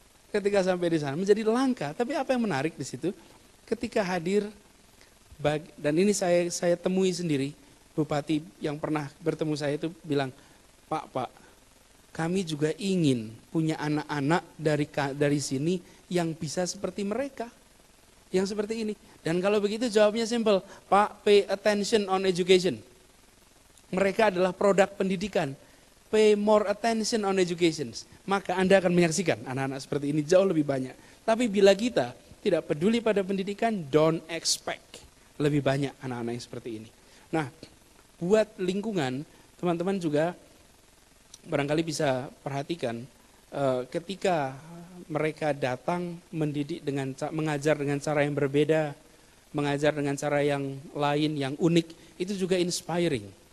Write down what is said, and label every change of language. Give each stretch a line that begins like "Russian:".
Indonesian: Ketika sampai di sana menjadi langka. Tapi apa yang menarik di situ? Ketika hadir, dan ini saya temui sendiri, bupati yang pernah bertemu saya itu bilang, Pak, kami juga ingin punya anak-anak dari sini yang bisa seperti mereka, yang seperti ini. Dan kalau begitu jawabnya simple, Pak, pay attention on education. Mereka adalah produk pendidikan.
English: Pay more attention on education.
Indonesian: Maka Anda akan menyaksikan anak-anak seperti ini jauh lebih banyak. Tapi bila kita tidak peduli pada pendidikan, don't expect lebih banyak anak-anak yang seperti ini. Nah, buat lingkungan, teman-teman juga barangkali bisa perhatikan ketika mereka datang mendidik mengajar dengan cara yang berbeda, mengajar dengan cara yang lain, yang unik, itu juga inspiring.